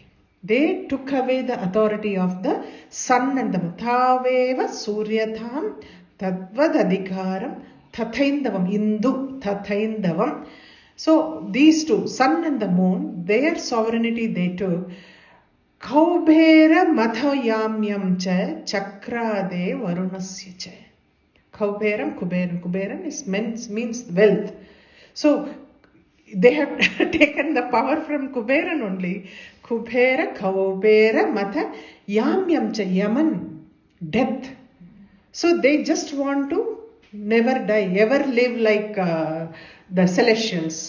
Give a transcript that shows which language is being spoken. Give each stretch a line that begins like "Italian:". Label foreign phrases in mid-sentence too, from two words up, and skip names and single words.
English: They took away the authority of the sun and the moon.
Sanskrit: तवैव सूर्यतं तत्त्व ददिकारं तथैन्दवम्.
English: Indu So these two, sun and the moon, their sovereignty they took.
Sanskrit: कौबेर मथयाम्यं च चक्रदे वरुणस्य च.
English: Kuberam means wealth. So they have taken the power from Kuberan only.
Sanskrit: कौबेर मथ याम्यं च,
English: Yaman, death. So they just want to never die, ever live like the celestials.